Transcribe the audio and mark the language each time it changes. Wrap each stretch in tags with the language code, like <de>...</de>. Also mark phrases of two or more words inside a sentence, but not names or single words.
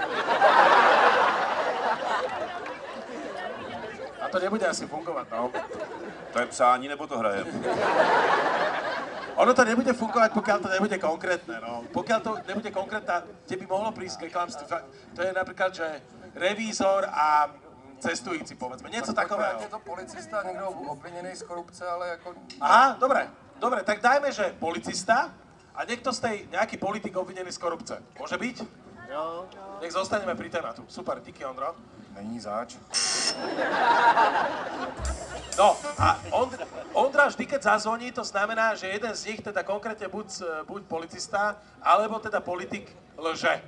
<sk>A to nebude asi fungovať, no.</sk> <cs>To je psání, nebo to hraje?</cs> <sk>Ono to nebude fungovať, pokiaľ to nebude konkrétne, no. Pokiaľ to nebude konkrétne, kde by mohlo prísť k klamstvu. To je napríklad, že revízor a cestujúci, povedzme. Niečo takového.</sk> <cs>Je to policista, někdo obviněný z korupce, ale jako... Aha,</cs> <sk>dobre, tak dajme, že policista a niekto z tej, nejaký politik obvinený z korupce. Môže byť? Jo. Nech zostaneme pri tématu.</sk> <cs>Super, díky, Ondro. Není zač.</cs> <sk>No a Ondra vždy, keď zazvoní, to znamená, že jeden z nich, teda konkrétne buď policista, alebo teda politik lže.</sk>